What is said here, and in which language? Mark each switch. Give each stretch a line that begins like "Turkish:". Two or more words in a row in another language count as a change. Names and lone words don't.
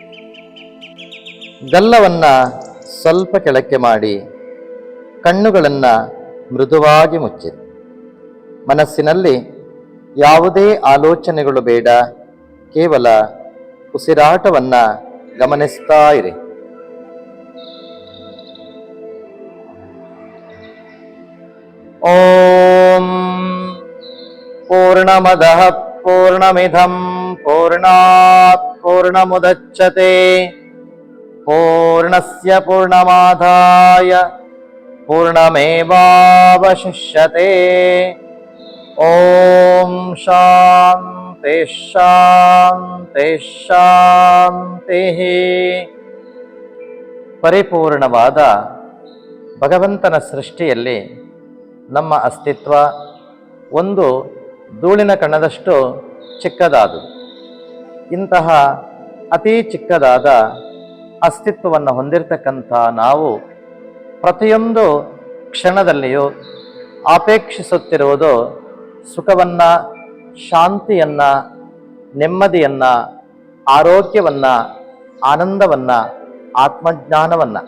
Kannada: ಗಲ್ಲವನ್ನ ಸ್ವಲ್ಪ ಕೆಳಕ್ಕೆ ಮಾಡಿ ಕಣ್ಣುಗಳನ್ನ ಮೃದುವಾಗಿ ಮುಚ್ಚಿ. ಮನಸ್ಸಿನಲ್ಲಿ ಯಾವುದೇ ಆಲೋಚನೆಗಳು ಬೇಡ, ಕೇವಲ ಉಸಿರಾಟವನ್ನ ಗಮನಿಸ್ತಾ ಇರಿ.
Sanskrit: ಓಂ ಪೂರ್ಣಮದಃ ಪೂರ್ಣಮಿದಂ ಪೂರ್ಣಾತ್ ಪೂರ್ಣಮುದಚ್ಯತೆ ಪೂರ್ಣಸ್ಯ ಪೂರ್ಣಮಾದಾಯ ಪೂರ್ಣಮೇವಾವಶಿಷ್ಯತೆ. ಓಂ ಶಾಂತಿ ಶಾಂತಿ ಶಾಂತಿ.
Kannada: ಪರಿಪೂರ್ಣವಾದ ಭಗವಂತನ ಸೃಷ್ಟಿಯಲ್ಲಿ ನಮ್ಮ ಅಸ್ತಿತ್ವ ಒಂದು ಧೂಳಿನ ಕಣದಷ್ಟು ಚಿಕ್ಕದಾದುದು. ಇಂತಹ ಅತಿ ಚಿಕ್ಕದಾದ ಅಸ್ತಿತ್ವವನ್ನು ಹೊಂದಿರತಕ್ಕಂಥ ನಾವು ಪ್ರತಿಯೊಂದು ಕ್ಷಣದಲ್ಲಿಯೂ ಅಪೇಕ್ಷಿಸುತ್ತಿರುವುದು ಸುಖವನ್ನು, ಶಾಂತಿಯನ್ನು, ನೆಮ್ಮದಿಯನ್ನು, ಆರೋಗ್ಯವನ್ನು, ಆನಂದವನ್ನು, ಆತ್ಮಜ್ಞಾನವನ್ನು.